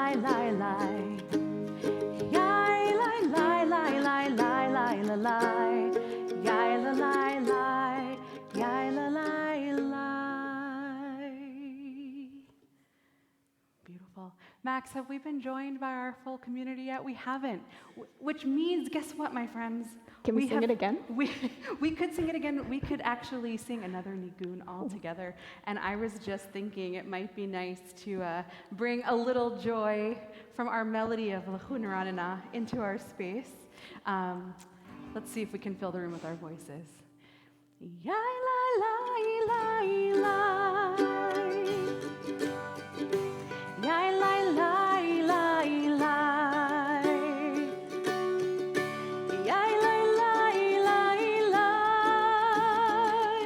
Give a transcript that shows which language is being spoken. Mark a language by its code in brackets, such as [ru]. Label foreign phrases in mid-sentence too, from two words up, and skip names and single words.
[en] lai lai. Yai lai lai lai lai lai lai la lai. Yai la lai lai. Yai la lai lai. Beautiful. Max, have we been joined by our full community yet? We haven't. Which means, guess what, my friends? Can we sing it again? We could sing it again. We could actually sing another nigun all together. And I was just thinking it might be nice to bring a little joy from our melody of Lachun Ranana into our space. Let's see if we can fill the room with our voices. Yai lai lai lai lai. Yai lai lai lai lai. Yai lai lai lai lai.